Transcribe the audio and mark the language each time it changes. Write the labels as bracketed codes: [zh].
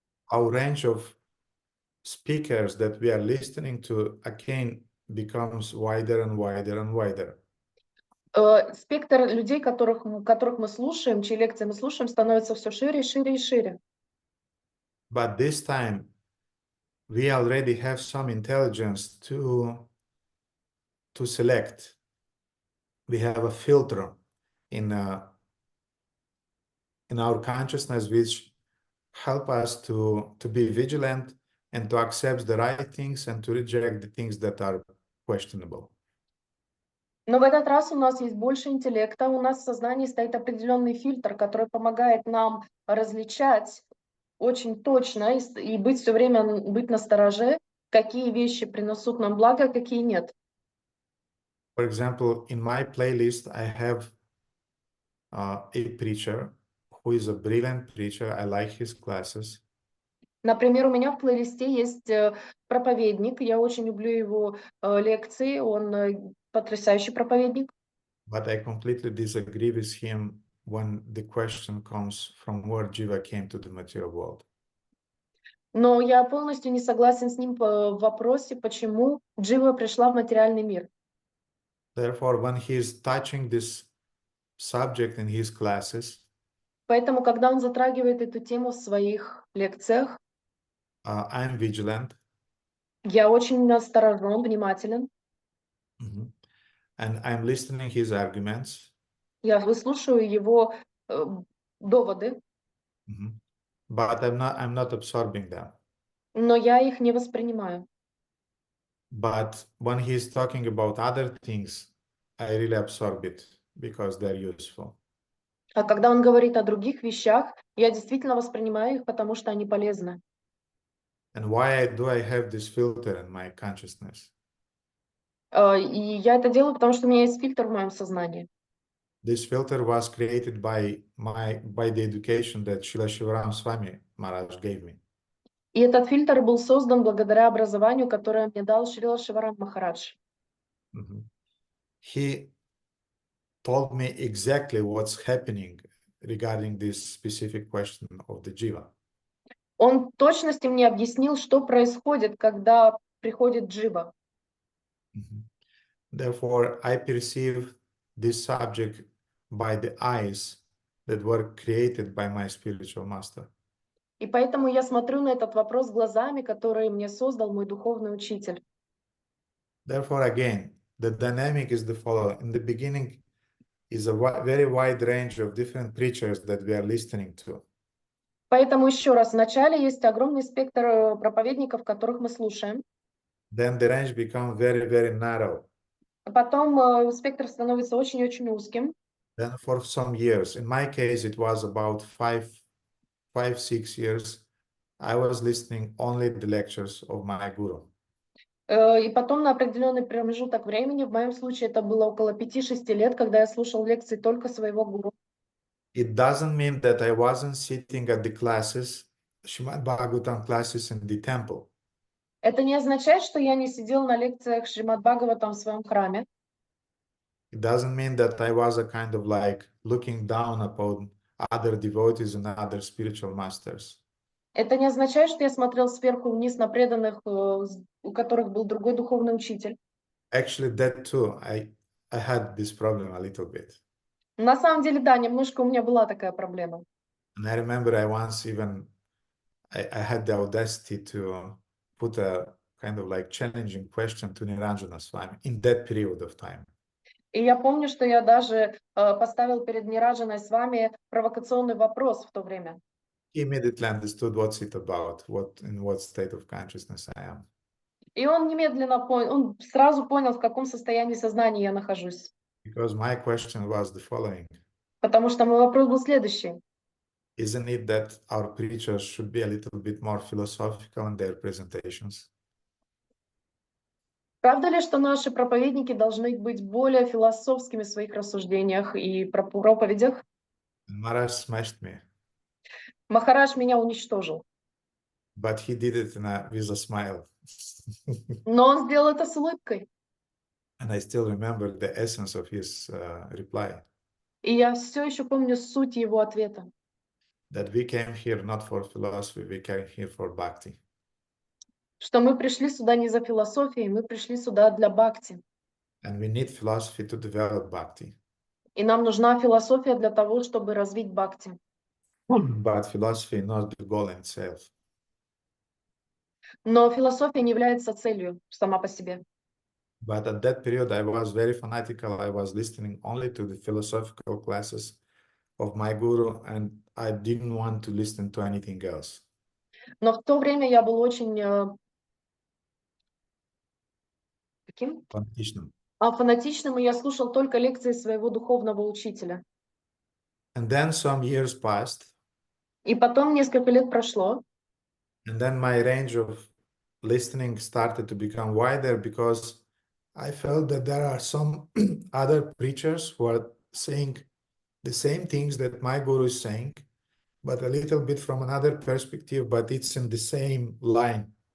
[en] our range of speakers that we are listening to again becomes wider and wider and wider. [ru] Спектр людей, которых мы слушаем, чьи лекции мы слушаем, становится все шире, шире и шире. [en] But this time, we already have some intelligence to to select. We have a filter in our consciousness which help us to be vigilant and to accept the right things and to reject the things that are questionable. [ru] Но в этот раз у нас есть больше интеллекта, у нас в сознании стоит определенный фильтр, который помогает нам различать очень точно и быть все время быть настороже, какие вещи принесут нам благо, а какие нет. [en] For example, in my playlist, I have a preacher who is a brilliant preacher. I like his classes. [ru] Например, у меня в плейлисте есть проповедник, я очень люблю его лекции, он потрясающий проповедник. [en] But I completely disagree with him when the question comes from where Jiva came to the material world. [ru] Но я полностью не согласен с ним в вопросе, почему Джива пришла в материальный мир. [en] Therefore, when he is touching this subject in his classes, [ru] Поэтому, когда он затрагивает эту тему в своих лекциях, [en] I'm vigilant. [ru] я очень насторожен, внимателен. [en] And I'm listening his arguments. [ru] Я выслушаю его доводы, [en] But I'm not absorbing them. [ru] но я их не воспринимаю. [en] But when he's talking about other things, I really absorb it because they're useful. [ru] А когда он говорит о других вещах, я действительно воспринимаю их, потому что они полезны. [en] And why do I have this filter in my consciousness? [ru] И я это делаю, потому что у меня есть фильтр в моем сознании. [en] This filter was created by the education that Srila Shivaram Swami Maharaj gave me. [ru] И этот фильтр был создан благодаря образованию, которое мне дал Шрила Шиварам Махарадж. [en] He told me exactly what's happening regarding this specific question of the jiva. [ru] Он в точности мне объяснил, что происходит, когда приходит джива. [en] Therefore, I perceive this subject by the eyes that were created by my spiritual master. [ru] И поэтому я смотрю на этот вопрос глазами, которые мне создал мой духовный учитель. [en] Therefore, again, the dynamic is the following. In the beginning is a very wide range of different preachers that we are listening to. [ru] Поэтому еще раз, вначале есть огромный спектр проповедников, которых мы слушаем. [en] Then the range becomes very, very narrow. [ru] Потом спектр становится очень-очень узким. [en] Then for some years, in my case, it was about 5-6 years, I was listening only the lectures of my guru. [ru] И потом на определенный промежуток времени, в моем случае это было около 5-6 лет, когда я слушал лекции только своего гуру. [en] It doesn't mean that I wasn't sitting at the classes, Shrimad-Bhagavatam classes in the temple. [ru] Это не означает, что я не сидел на лекциях Шримад-Бхагаватам в своем храме. [en] It doesn't mean that I was a kind of like looking down upon other devotees and other spiritual masters. [ru] Это не означает, что я смотрел сверху вниз на преданных, у которых был другой духовный учитель. [en] Actually, that too, I had this problem a little bit. [ru] На самом деле, да, немножко у меня была такая проблема. [en] And I remember I once even, I had the audacity to put a kind of like challenging question to Niranjana Swami in that period of time. [ru] И я помню, что я даже поставил перед Нираджаной с вами провокационный вопрос в то время. [en] He immediately understood what's it about, in what state of consciousness I am. [ru] И он немедленно понял, он сразу понял, в каком состоянии сознания я нахожусь. [en] Because my question was the following. [ru] Потому что мой вопрос был следующий. [en] Isn't it that our preachers should be a little bit more philosophical in their presentations? [ru] Правда ли, что наши проповедники должны быть более философскими в своих рассуждениях и проповедях? [en] And Maharaj smashed me. [ru] Махарадж меня уничтожил. [en] But he did it with a smile. [ru] Но он сделал это с улыбкой. [en] And I still remember the essence of his reply. [ru] И я все еще помню суть его ответа. [en] That we came here not for philosophy, we came here for bhakti. [ru] Что мы пришли сюда не за философией, мы пришли сюда для бхакти. [en] And we need philosophy to develop bhakti. [ru] И нам нужна философия для того, чтобы развить бхакти. [en] But philosophy not the goal in itself. [ru] Но философия не является целью сама по себе. [en] But at that period, I was very fanatical. I was listening only to the philosophical classes of my guru, and I didn't want to listen to anything else. [ru] Но в то время я был очень каким? [en] Fanatical. [ru] Фанатичным, и я слушал только лекции своего духовного учителя. [en] And then some years passed, [ru] И потом несколько лет прошло, [en] and then my range of listening started to become wider because I felt that there are some other preachers who are saying the same things that my guru is saying, but a little bit from another perspective, but it's in the same line.